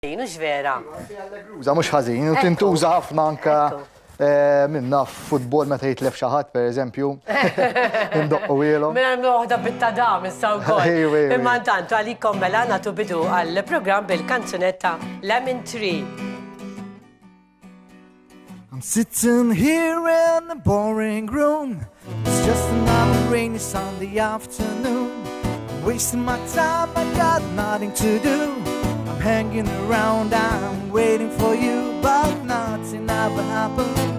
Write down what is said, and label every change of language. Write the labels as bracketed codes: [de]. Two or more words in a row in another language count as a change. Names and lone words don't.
[mt] Mhux vera. Uża mhux ħażin, u tintuża ħafna anka minna f'futbol meta jitlef xi ħadd pereżempju. Indoqqu wielu. Mela noħda bit-tadam issa wkoll. Imma intantu għalikom mela nagħtu bidu għall-programm bil-kanzunetta Lemon Tree. [en] I'm sitting here in the boring room. It's just another rainy Sunday afternoon. I'm wasting my time, I got nothing to do. I'm hanging around, I'm waiting for you, but nothing ever happens.